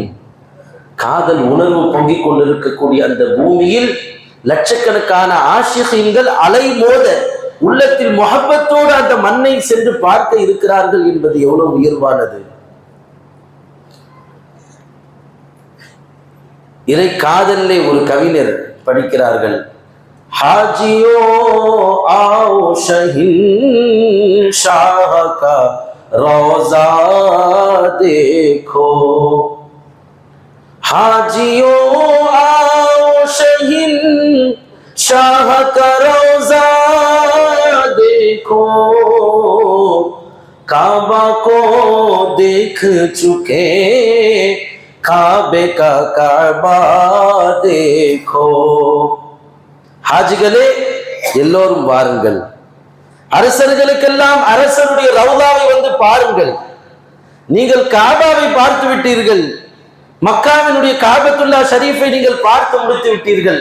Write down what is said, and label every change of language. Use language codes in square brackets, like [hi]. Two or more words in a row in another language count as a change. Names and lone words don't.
[ta] காதல் உணர்வு பொங்கிக் கொண்டிருக்கக்கூடிய அந்த பூமியில் லட்சக்கணக்கான ஆஷிகீன்கள் அலை மோத உள்ளத்தில் முஹப்பத்தோடு அந்த மண்ணை சென்று பார்க்க இருக்கிறார்கள் என்பது எவ்வளவு உயர்வானது! இறை காதலிலே ஒரு கவிஞர் படிக்கிறார்கள், [hi] हाजियो आओ शहंशाह का रोजा देखो, हाजियो आओ शहंशाह का रोजा देखो, काबा को देख चुके काबे का काबा देखो. [ta] ஹாஜிகளே எல்லோரும் வாருங்கள், அரசர்களுக்கெல்லாம் அரசருடைய ரவுதாவை வந்து பாருங்கள். நீங்கள் காபாவை பார்த்து விட்டீர்கள், மக்காவினுடைய காபத்துல்லா ஷரீஃபை நீங்கள் பார்த்து முடித்து விட்டீர்கள்.